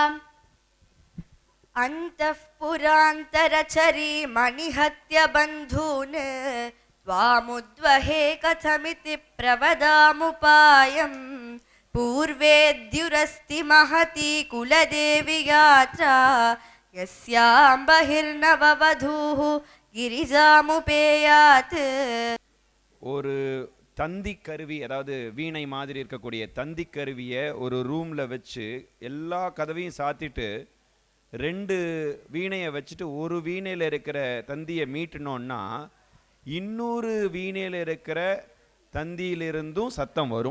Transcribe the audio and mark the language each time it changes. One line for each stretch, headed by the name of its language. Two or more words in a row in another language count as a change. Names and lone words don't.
Sanskrit: अन्तःपुरान्तरचरी मणिहत्य बन्धून् त्वामुद्वहे कथमिति प्रवदामुपायम् पूर्वेद्युरस्ति महती कुलदेवी यात्रा यस्यां बहिर्नववधूः गिरिजामुपेयात्
Tamil: ஒரு தந்தி கருவி, அதாவது வீணை மாதிரி இருக்கக்கூடிய தந்தி கருவியை ஒரு ரூமில் வச்சு எல்லா கதவையும் சாத்திட்டு 2 வீணையை வச்சுட்டு ஒரு வீணையில் இருக்கிற தந்தியை மீட்டினோன்னா இன்னொரு வீணையில் இருக்கிற தந்தியிலிருந்தும் சத்தம் வரும்.